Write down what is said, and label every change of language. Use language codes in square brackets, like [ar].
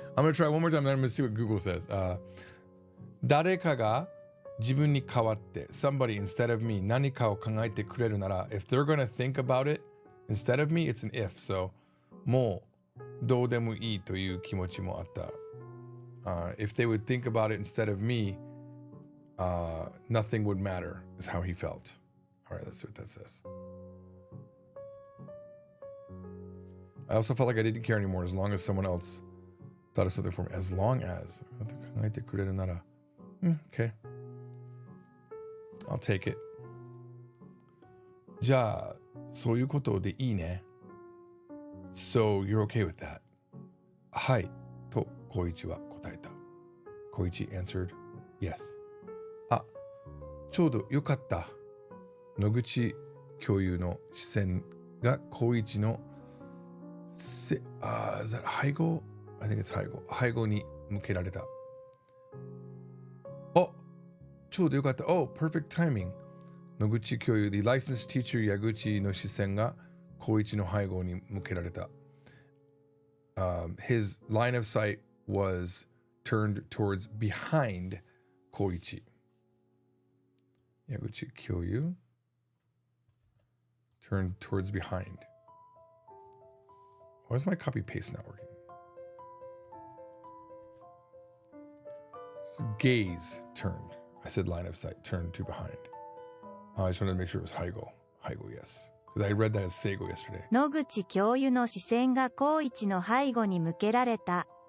[en] I'm gonna try one more time, then I'm gonna see what Google says. [ja] 誰かが自分に代わって [en] somebody instead of me [ja] 何かを考えてくれるなら [en] if they're gonna think about it instead of me, it's an if. [ja] So もうどうでもいいという気持ちもあった。 [en] If they would think about it instead of me, nothing would matter, is how he felt. All right, let's see what that says. I also felt like I didn't care anymore as long as someone else thought of something for me. As long as. [ja] 考えてくれるなら。 [en] Okay. I'll take it. [ja] じゃあ、そういうことでいいね。 [en] So you're okay with that? [ja] はい。と、光一は答えた。 [en] 光一 answered, yes. [ja] あ、ちょうどよかった。野口教諭の視線が光一の [en] is that [ja] 背後 [en] I think it's [ja] 背後に向けられた。お、ちょうどよかった。 [en] Oh, perfect timing. [ja] 野口教諭 [en] The licensed teacher [ja] 矢口の視線が光一の背後に向けられた。 [en] His line of sight was turned towards behind 光一。矢口教諭 turned towards behind. Why is my copy paste not working? So gaze turned. I said line of sight, turned to behind. I just wanted to make sure it was Haigo. Haigo, yes. Because I read that as Seigo yesterday. [ja] 野口教諭の視線が光一の背後に向けられた。